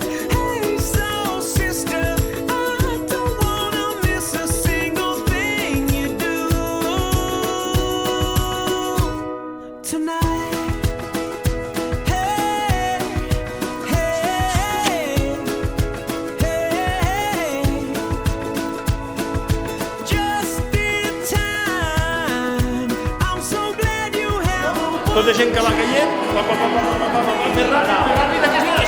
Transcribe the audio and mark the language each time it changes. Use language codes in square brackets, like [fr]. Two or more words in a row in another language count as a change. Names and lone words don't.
[en] Hey, soul sister, I don't wanna miss a single thing you do tonight. Hey, hey, hey, just in time. I'm so glad you have a [ca] Tota gent que va caient, va, més ràpid, més ràpid, aquesta